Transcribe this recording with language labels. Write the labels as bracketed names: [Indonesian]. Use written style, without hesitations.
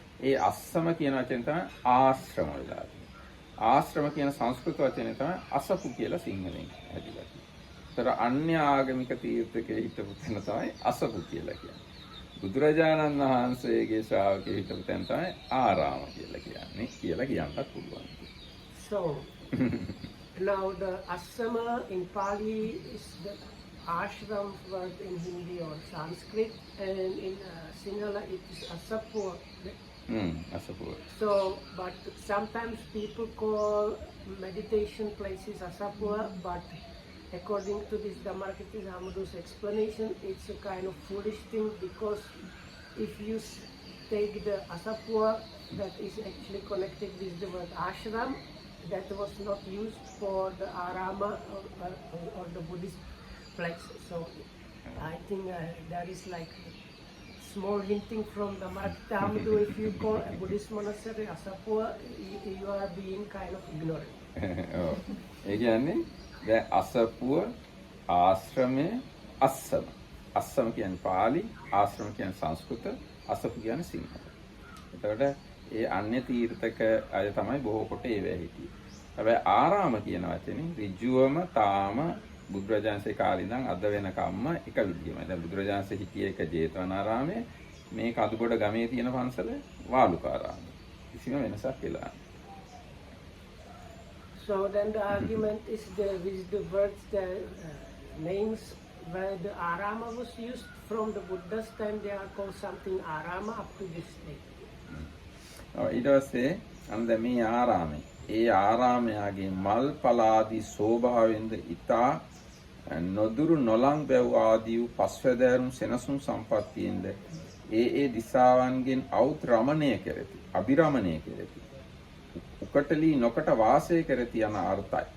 [Sinhala] ඒ අස්සම කියන වචනේ තමයි ආශ්‍රම වෙලා තියෙන්නේ. ආශ්‍රම කියන සංස්කෘත වචනේ තමයි අසපු කියලා සිංහලෙන් හැදිලා තියෙන්නේ. ඒතර අන්‍ය ආගමික තීර්ථකයේ හිටපු තැන තමයි අසපු කියලා කියන්නේ. බුදුරජාණන් වහන්සේගේ ශ්‍රාවකයෙ හිටපු තැන තමයි ආරාම කියලා කියන්නේ. කියලා කියන්නත් පුළුවන්. [English] So now the asama in Pali is the ashram word in Hindi or Sanskrit, and in Sinhala it is asapur. Asapur. So, but sometimes people call meditation places asapur, but according to this Dhammakirti Hamadu's explanation, it's a kind of foolish thing, because if you take the asapur that is actually connected with the word ashram, that was not used for the arama or the Buddhist place. So I think there is like small hinting from the Dhammakirti. If you call a Buddhist monastery asapur, you are being kind of ignorant. [Sinhala] ඒ කියන්නේ දැන් අසපුව ආශ්‍රමය අස්සම. අස්සම කියන්නේ පාලි, ආශ්‍රම කියන්නේ සංස්කෘත, අසපු කියන්නේ සිංහල. එතකොට ඒ අන්‍ය තීර්ථක අය තමයි බොහෝ කොට ඒවැ හිටියේ. හැබැයි ආරාම කියන වචනේ ඍජුවම තාම බුදුරජාණන්සේ කාලේ ඉඳන් අද වෙනකම්ම එක විදියමයි. දැන් බුදුරජාණන්සේ හිටියේ එක ජේතවනාරාමයේ, මේ කඳුබොඩ ගමේ තියෙන පන්සල වාලුකාරාමය. කිසිම වෙනසක් වෙලා නැහැ. [English] So then the argument is with the words, the names where the arama was used from the Buddha's time, they are called something arama up to this day. [Sinhala] ඊට පස්සේ අන්න මේ ආරාමය. ඒ ආරාමයාගේ මල් පලාදී ස්වභාවයෙන්ද ඊතා නොදුරු නොලං බැව් ආදී වූ පස්වැදෑරුම් සෙනසුන් සම්පත්තියෙන්ද ඒ දිසාවන්ගෙන් අවුත් රමණය කෙරෙති, අභිරමණය කෙරෙති, උකටලී නොකට වාසය කෙරෙති යන අර්ථයි.